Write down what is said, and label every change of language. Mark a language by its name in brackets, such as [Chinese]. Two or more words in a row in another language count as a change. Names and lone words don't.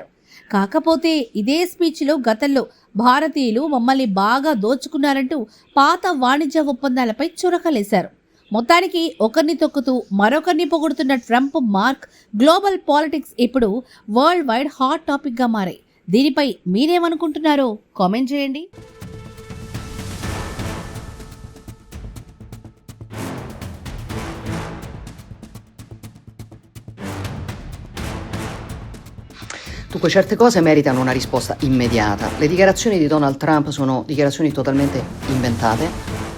[Telugu] కాకపోతే ఇదే స్పీచ్లో గతంలో భారతీయులు మమ్మల్ని బాగా దోచుకున్నారంటూ పాత వాణిజ్య ఒప్పందాలపై చురకలేశారు. మొత్తానికి ఒకరిని తొక్కుతూ మరొకరిని పొగుడుతున్న ట్రంప్ మార్క్ [English] global politics [Telugu] ఇప్పుడు [English] world wide hot topic [Telugu] మారాయి. దీనిపై మీరేమనుకుంటున్నారో కామెంట్ చేయండి. [Italian] Dunque, certe cose meritano una risposta immediata. Le dichiarazioni di Donald Trump sono dichiarazioni totalmente inventate.